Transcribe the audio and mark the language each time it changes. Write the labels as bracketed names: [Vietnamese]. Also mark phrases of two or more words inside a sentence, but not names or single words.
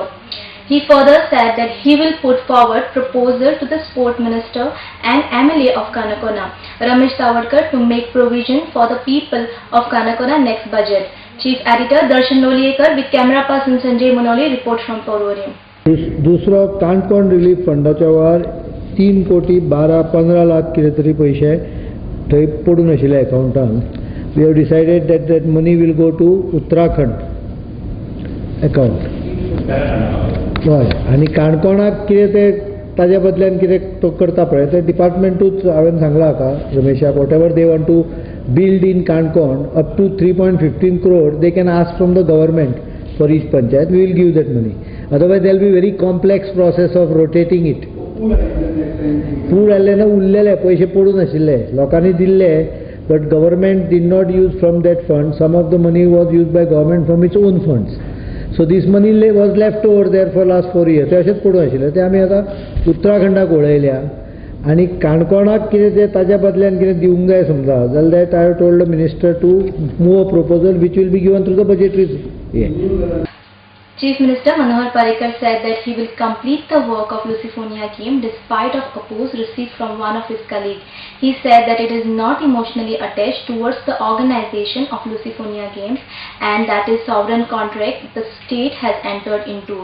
[English] He further said that he will put forward proposal to the Sport Minister and MLA of Kanakona, Ramesh Tawadkar, to make provision for the people of Kanakona next budget. Chief Editor Darshan Loliekar with camera person Sanjay Munoli report from Porvorim. [Konkani] दुसरो काणकोण रिलीफ फंडाच्या वर 3 कोटी 12-15 लाख कितें तरी पयशे थंय पडून आशिल्ले अकाउंटांत. [English] we have decided that money will go to Uttarakhand account. [Konkani] हय, आनी काणकोणाक कितें तें ताज्या बदल्यान कितें तो करता पळय ते डिपार्टमेंटूच हांवें सांगलां हाका रमेशाक. [English] what ever they want to build in Kankona up to 3.15 crore they can ask from the government for each panchayat. We will give that money. Otherwise there will be very complex process of rotating it. [Konkani] Food alena ullele paise podun asile lokani dille, [English] but government did not use from that fund. Some of the money was used by government from its own funds. So this money was left over there for last 4 years. [Konkani] ते अशेंच पडून आशिल्ले ते आमी आतां उत्तराखंडाक वळयल्या आनी काणकोणाक कितें तें ताज्या बदल्यान कितें दिवंक जाय समजा जाल्यार [English] that I have told the minister to move a proposal which will be given through the budgetary. Chief Minister Manohar Parrikar said that he will complete the work of Lucifonia Game despite of oppose received from one of his colleagues. He said that it is not emotionally attached towards the organization of Lucifonia Games and that is sovereign contract the state has entered into.